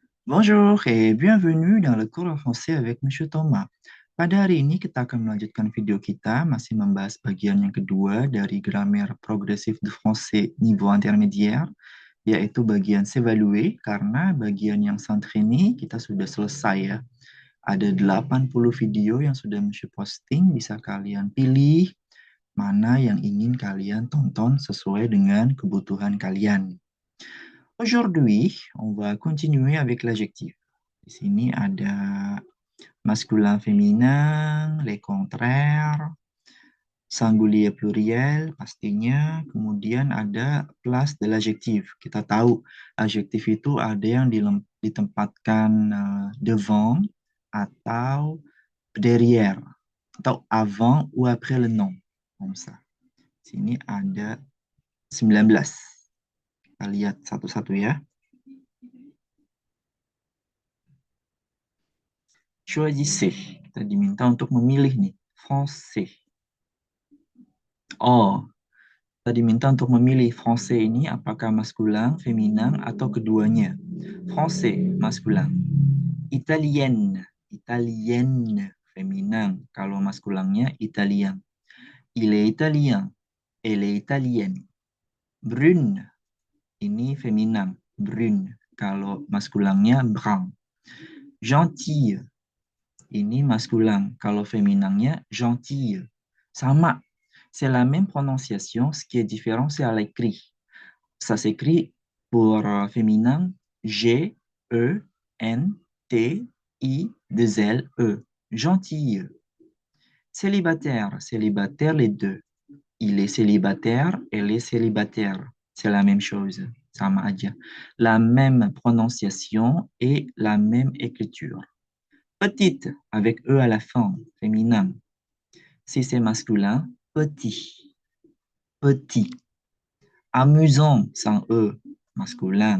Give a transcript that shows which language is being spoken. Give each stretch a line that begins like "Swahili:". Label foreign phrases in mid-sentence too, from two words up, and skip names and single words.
French: Bonjour et bienvenue dans le cours en français avec Monsieur Thomas.
Indonesian: Pada hari ini kita akan melanjutkan video kita masih membahas bagian yang kedua dari grammaire progressif de français niveau intermédiaire, yaitu bagian s'évaluer, karena bagian yang s'entraîner kita sudah selesai ya. Ada 80 video yang sudah Monsieur posting, bisa kalian pilih mana yang ingin kalian tonton sesuai dengan kebutuhan kalian.
French: Aujourd'hui, on va continuer avec l'adjectif.
Indonesian: Di sini ada
French: masculin, féminin, les contraires, singulier, pluriel,
Indonesian: pastinya. Kemudian ada
French: place de l'adjectif.
Indonesian: Kita tahu adjektif itu ada yang ditempatkan devant atau derrière, atau
French: avant ou après le nom. Comme ça.
Indonesian: Sini ada 19. Kita lihat satu-satu ya. Choisissez. Kita diminta untuk memilih nih.
French: Français.
Indonesian: Oh, kita diminta untuk memilih français ini apakah maskulin, feminin, atau keduanya.
French: Français, maskulin. Italienne. Italienne,
Indonesian: feminin. Kalau maskulinnya,
French: italien. Il est italien. Elle est italienne. Brune.
Indonesian: Ini feminin. Brune. Kalau maskulinnya, brun.
French: Gentille. Ini masculin.
Indonesian: Kalau fémininnya, gentille. Sama.
French: C'est la même prononciation. Ce qui est différent, c'est à l'écrit. Ça s'écrit pour féminin G, E, N, T, I, 2 L, E. Gentille. Célibataire. Célibataire, les deux. Il est célibataire, elle est célibataire. C'est la même chose.
Indonesian: Sama aja.
French: La même prononciation et la même écriture. Petite, avec E à la fin, féminin. Si c'est masculin, petit. Petit. Amusant, sans E, masculin.